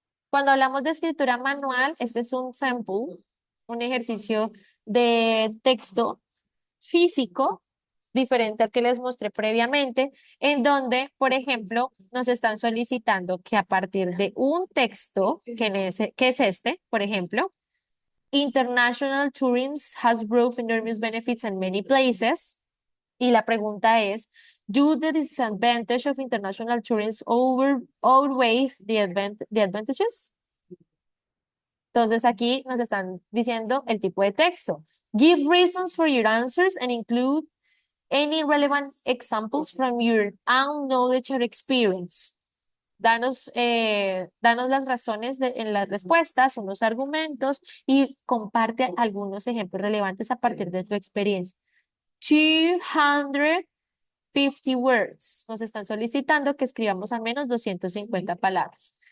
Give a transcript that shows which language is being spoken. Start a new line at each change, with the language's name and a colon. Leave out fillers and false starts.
Spanish: Cuando hablamos de escritura manual, este es un sample, un ejercicio de texto físico diferente al que les mostré previamente, en donde, por ejemplo, nos están solicitando que a partir de un texto, que es este, por ejemplo,
English: International tourism has brought enormous benefits in many places.
Spanish: Y la pregunta es,
English: do the disadvantage of international tourism outweigh the advantages?
Spanish: Entonces aquí nos están diciendo el tipo de texto.
English: Give reasons for your answers and include any relevant examples from your own knowledge or experience.
Spanish: Danos las razones en las respuestas, unos argumentos y comparte algunos ejemplos relevantes a partir de tu experiencia.
English: 250 words.
Spanish: Nos están solicitando que escribamos al menos 250 palabras.